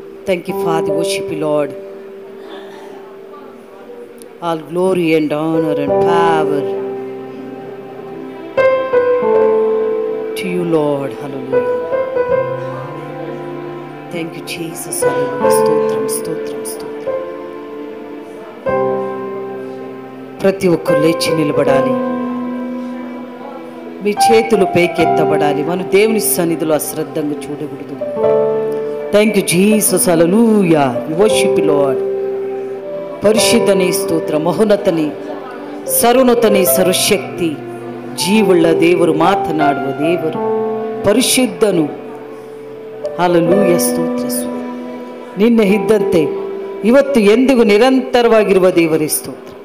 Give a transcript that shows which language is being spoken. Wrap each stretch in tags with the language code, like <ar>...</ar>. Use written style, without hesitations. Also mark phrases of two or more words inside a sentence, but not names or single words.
<en>Thank you, Father. Worship you, Lord. All glory and honor and power to you, Lord. Hallelujah. Thank you, Jesus. Hallelujah.</en> <te>స్తోత్రం స్తోత్రం స్తోత్రం. ప్రతి ఒక్కరు లేచి నిలబడాలి. మీ చేతులు పైకెత్తబడాలి. మనం దేవుని సన్నిధిలో అశ్రద్ధంగా చూడకూడదు.</te> <en>Thank you Jesus. Hallelujah. We worship you Lord.</en> <kn>ಪರಿಶುದ್ಧನೇ ಸ್ತೋತ್ರ. ಮಹೋನ್ನತನೇ, ಸರ್ವೋನ್ನತನೇ, ಸರ್ವಶಕ್ತಿ, ಜೀವುಳ್ಳ ದೇವರು, ಮಾತನಾಡುವ ದೇವರು, ಪರಿಶುದ್ಧನು. ಹಲ್ಲೆಲೂಯಾ. ಸ್ತೋತ್ರ ಸ್ವಾಮಿ. ನಿನ್ನೆ ಇದ್ದಂತೆ ಇವತ್ತು ಎಂದಿಗೂ ನಿರಂತರವಾಗಿರುವ ದೇವರೇ ಸ್ತೋತ್ರ.</kn>